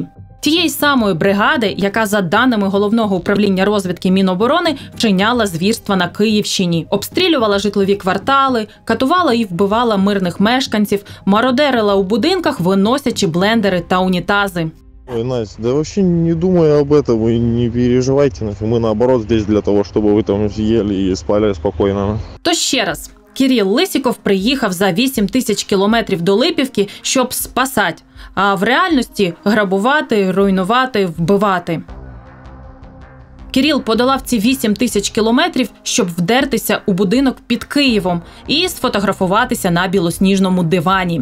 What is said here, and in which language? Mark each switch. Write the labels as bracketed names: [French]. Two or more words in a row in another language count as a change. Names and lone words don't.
[Ukrainian] Тієї самої бригади, яка, за даними Головного управління розвідки Міноборони, вчиняла звірства на Київщині. Обстрілювала житлові квартали, катувала і вбивала мирних мешканців, мародерила у будинках, виносячи блендери та унітази. [Russian] Ой, Настя, да вообще не думай об этом, вы не переживайте, мы наоборот здесь для того, чтобы вы там ели и спали спокойно. [Ukrainian] То ще раз, Кирил Лисіков приїхав за 8 тисяч кілометрів до Липівки, щоб спасати, а в реальності грабувати, руйнувати, вбивати. Кирил подолав ці 8 тисяч кілометрів, щоб вдертися у будинок під Києвом і сфотографуватися на білосніжному дивані.